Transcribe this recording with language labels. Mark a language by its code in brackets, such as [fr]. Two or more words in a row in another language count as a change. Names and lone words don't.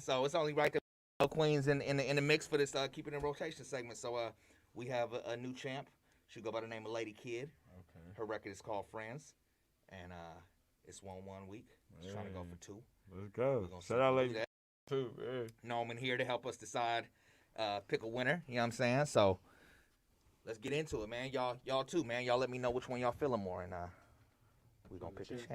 [en] So it's only right that Queens in the mix for this keep it in rotation segment. So we have a new champ. She go by the name of Lady Kid. Okay. Her record is called Friends, and it's 1 week. She's trying to go for 2. Let's go. Shout out Lady too. N.O.M.E here to help us decide, pick a winner. You know what I'm saying? So let's get into it, man. Y'all too, man. Y'all let me know which one y'all feeling more, and we gonna pick a champ.